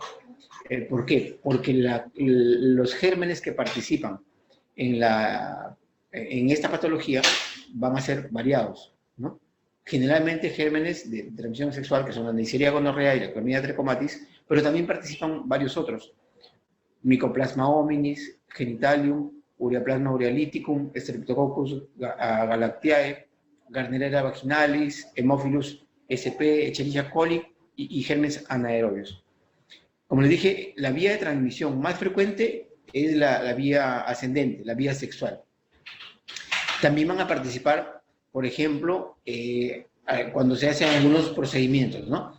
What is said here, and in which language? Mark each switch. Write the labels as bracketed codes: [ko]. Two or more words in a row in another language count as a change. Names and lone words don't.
[es] ¿Por qué? Porque los gérmenes que participan en esta patología van a ser variados, ¿no? Generalmente gérmenes de transmisión sexual, que son la Neisseria gonorrea y la Chlamydia trachomatis, pero también participan varios otros. Mycoplasma hominis, genitalium, Ureaplasma urealyticum, Streptococcus galactiae, Gardnerella vaginalis, Haemophilus sp, Escherichia coli y gérmenes anaerobios. Como les dije, la vía de transmisión más frecuente es la vía ascendente, la vía sexual. También van a participar, por ejemplo, cuando se hacen algunos procedimientos, ¿no?